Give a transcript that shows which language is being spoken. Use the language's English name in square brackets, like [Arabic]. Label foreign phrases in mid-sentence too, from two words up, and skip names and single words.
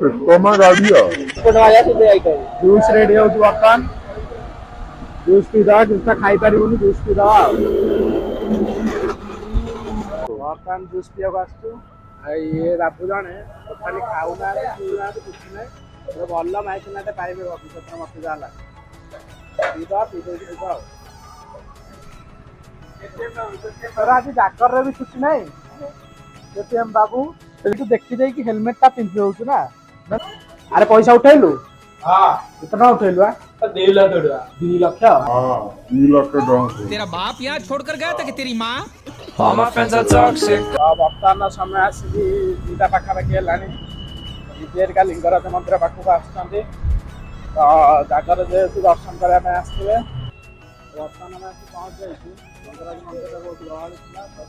[Odia] ଜୁସ୍ ରେଡି ହଉଛି ବର୍ତ୍ତମାନ ଜୁସ୍ ପିଇଦବା ଜୁସ୍ ଖାଇପାରିବୁନି ଜୁସ୍ ପିଇଦବା ଆଉ ବର୍ତ୍ତମାନ ଜୁସ୍ ପିଇବାକୁ ଆସିଛୁ ଆଉ ଇଏ ବାବୁ ଜଣେ ଟୋଟାଲି ଖାଉନାହାନ୍ତି ପିଉନାହାନ୍ତି କିଛି ନାହିଁ ଭଲ ମାଇକିନାଟେ ପାଇବେ ଭବିଷ୍ୟତରେ ମତେ ଯାହା ଲାଗେ ପିଇଦବା ପିଇଦେଇକି ଯିବା ଆଉ ତୋର ଆଜି ଜାଗରରେ ବି ଛୁଟି ନାହିଁ କେଟିଏମ ବାବୁ ତୁ ଦେଖି ଦେଇକି ହେଲମେଟଟା ପିନ୍ଧି ଦଉଛୁ ନା ଆରେ ପଇସା ଉଠେଇଲୁ କେତେ ଟଙ୍କା ଉଠେଇଲୁ 2 ଲକ୍ଷ ଟଙ୍କା 2 ଲକ୍ଷ [Hindi] तेरा बाप यहाँ छोड़कर गया था कि तेरी माँ [Odia] ବର୍ତ୍ତମାନ ସମୟ ଆସିକି 2ଟା ପାଖାପାଖି ହେଲାଣି ବିଜେରିକା ଲିଙ୍ଗରାଜ ମନ୍ଦିର ପାଖକୁ ଆସୁଛନ୍ତି ତ ଜାଗର ଯେହେତୁ ଦର୍ଶନ କରିବା ପାଇଁ ଆସିଥିବେ ବର୍ତ୍ତମାନ ଆମେ ଆସି ପହଞ୍ଚି ଯାଇଛୁ ଲିଙ୍ଗରାଜ ମନ୍ଦିର ବହୁତ ଗହଳି ଥିଲା